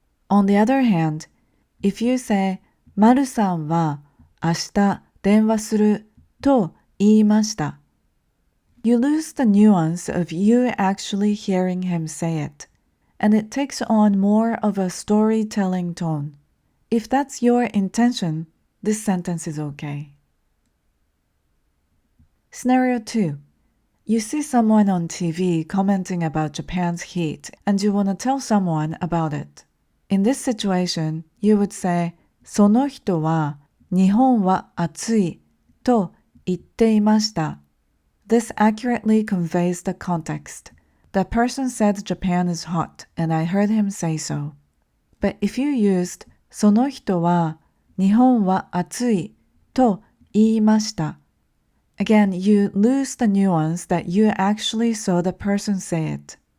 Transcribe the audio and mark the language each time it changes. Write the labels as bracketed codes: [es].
[en] On the other hand, if you say, [ja] Maru-san wa ashita denwa suru to iimashita, [en] you lose the nuance of you actually hearing him say it, and it takes on more of a storytelling tone. If that's your intention, this sentence is okay. Scenario 2. You see someone on TV commenting about Japan's heat, and you want to tell someone about it. In this situation, you would say, [ja] その人は日本は暑いと言っていました. [en] This accurately conveys the context. The person said Japan is hot, and I heard him say so. But if you used [ja] その人は日本は暑いと言いました, [en] again, you lose the nuance that you actually saw the person say it.